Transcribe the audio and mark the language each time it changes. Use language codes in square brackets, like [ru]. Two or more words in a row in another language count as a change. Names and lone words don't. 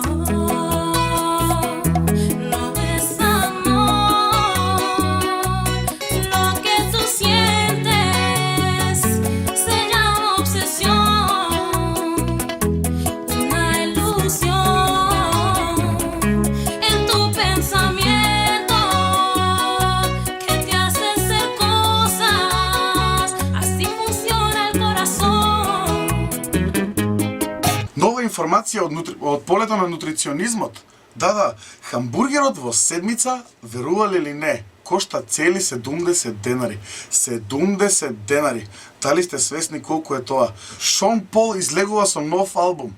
[es] No es amor, lo que tú sientes se llama obsesión, una ilusión en tu pensamiento que te hace hacer cosas, así funciona el corazón. [mk] Нова информација од полето на нутриционизмот. Да, хамбургерот во седмица, верувале или не, кошта цели 70 денари. 70 денари. Дали сте свесни колку е тоа? Шон Пол излегува со нов албум.